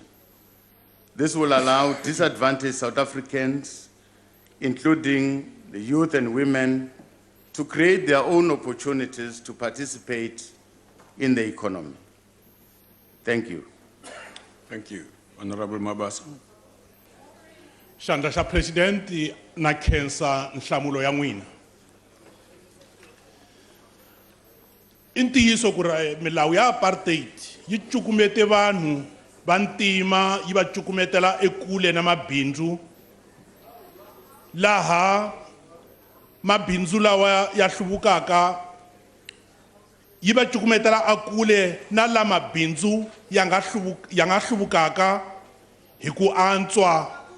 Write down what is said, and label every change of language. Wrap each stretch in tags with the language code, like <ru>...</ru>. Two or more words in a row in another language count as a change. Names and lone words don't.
<en>This will allow disadvantaged South Africans, including the youth and women, to create their own opportunities to participate in the economy. Thank you. Thank you. Honorable Mabuza.</en> <ts>Xandla xa President na khensa nhlamulo ya n'wina. I ntiyiso ku ri milawu ya apartheid yi cukumete vanhu va ntima yi va cukumetela ekule na mabindzu laha mabindzu lawa ya hluvukaka yi va cukumetela akule na la mabindzu ya nga hluvukaka hi ku antswa.</ts>